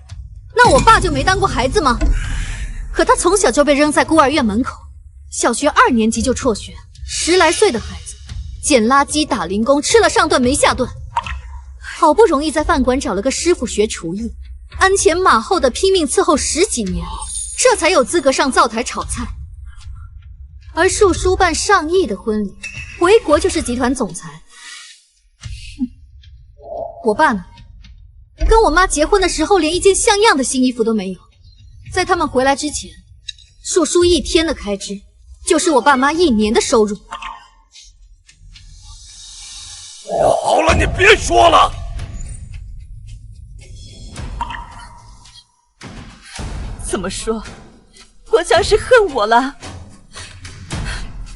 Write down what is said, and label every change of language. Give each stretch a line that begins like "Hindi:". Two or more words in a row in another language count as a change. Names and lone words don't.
Chinese: 那我爸就沒當過孩子嗎？可他從小就被扔在孤兒院門口，小學2年級就輟學，10來歲的孩子，撿垃圾、打零工，吃了上頓沒下頓，好不容易在飯館找了個師傅學廚藝，鞍前馬後的拼命伺候10幾年，這才有資格上灶台炒菜。而樹叔辦上億的婚禮，回國就是集團總裁。我爸呢？跟我媽結婚的時候，連一件像樣的新衣服都沒有。在他們回來之前，樹叔一天的開支就是我爸媽1年的收入。好了，你別說了。怎麼說？我像是恨我了。